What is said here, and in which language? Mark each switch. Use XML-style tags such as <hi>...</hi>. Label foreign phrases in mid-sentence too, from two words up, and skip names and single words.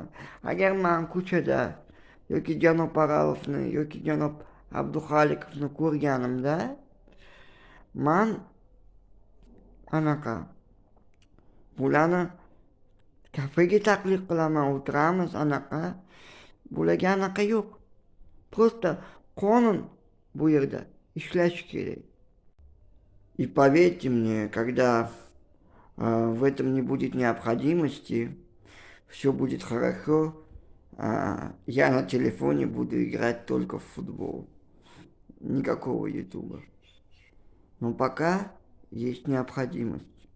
<uz>Agar men ko'chada yoki janob Aralovni yoki janob Abduxalikovni ko'rganimda, men anaqa bularni kafega taklif qilaman, o'tiramiz anaqa. Bularga anaqa yo'q. Просто qonun bu yerda ishlashi kerak.</uz> <ru>И поверьте мне, когда в этом не будет необходимости, все будет хорошо, я на телефоне буду играть только в футбол. Никакого ютуба. Но пока есть необходимость.</ru>